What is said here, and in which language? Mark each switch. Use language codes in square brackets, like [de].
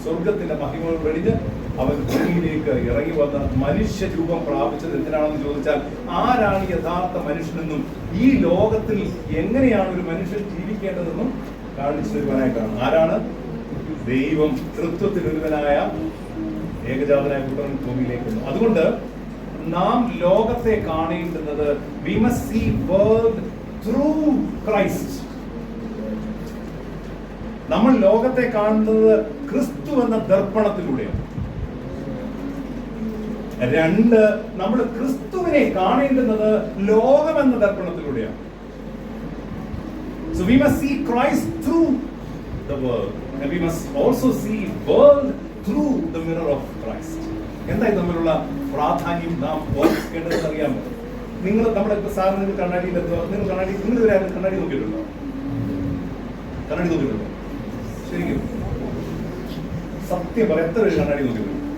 [ml] സ്വർഗത്തിന്റെ മഹിമകൾ വെടിഞ്ഞ് അവൻ ഭൂമിയിലേക്ക് ഇറങ്ങി വന്ന മനുഷ്യ രൂപം പ്രാപിച്ചത് എന്തിനാണെന്ന് ചോദിച്ചാൽ, ആരാണ് യഥാർത്ഥ മനുഷ്യനെന്നും ഈ ലോകത്തിൽ എങ്ങനെയാണ് ഒരു മനുഷ്യൻ ജീവിക്കേണ്ടതെന്നും കാണിച്ചു തരുവാനായിട്ടാണ്. ആരാണ്? ദൈവം, തൃത്വത്തിൽ ഒരുവനായ ഏകജാതനായ പുത്രൻ ഭൂമിയിലേക്ക് വന്നു. അതുകൊണ്ട് നാം ലോകത്തെ കാണേണ്ടുന്നത് [en] we must see world through Christ. [ml] നമ്മൾ ലോകത്തെ കാണുന്നത് ക്രിസ്തു എന്ന ദർപ്പണത്തിലൂടെയാണ്. 2, നമ്മൾ ക്രിസ്തുവിനെ കാണേണ്ടുന്നത് ലോകം എന്ന ദർപ്പണത്തിലൂടെയാണ്. [en] So we must see Christ through the world, and we must also see world through the mirror of Christ. [ml] എന്തായി തമ്മിലുള്ള പ്രാധാന്യം നാം ഓർമ്മിക്കേണ്ടതെന്ന് അറിയാമോ? നമ്മുടെ സാറിന് നിങ്ങൾ കണ്ണാടിയിൽ നിങ്ങൾ ഇതുവരെ കണ്ണാടി നോക്കിയിട്ടുണ്ടോ? കണ്ണാടി നോക്കിയിട്ടുണ്ടോ? ശരിക്കും സത്യം പറയാം, എത്ര പേര് കണ്ണാടി നോക്കിയിട്ടുണ്ടോ?